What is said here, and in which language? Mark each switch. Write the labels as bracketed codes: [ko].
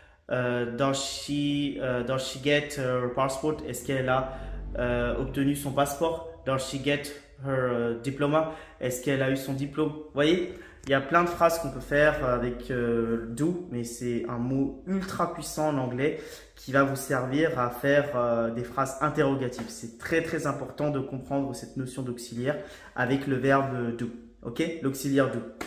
[en] Does she get her passport? [fr] Est-ce qu'elle a obtenu son passeport? [en] Does she get her diploma? [fr] Est-ce qu'elle a eu son diplôme? Vous voyez, il y a plein de phrases qu'on peut faire avec do, mais c'est un mot ultra puissant en anglais qui va vous servir à faire des phrases interrogatives. C'est très très important de comprendre cette notion d'auxiliaire avec le verbe do. Ok, l'auxiliaire do.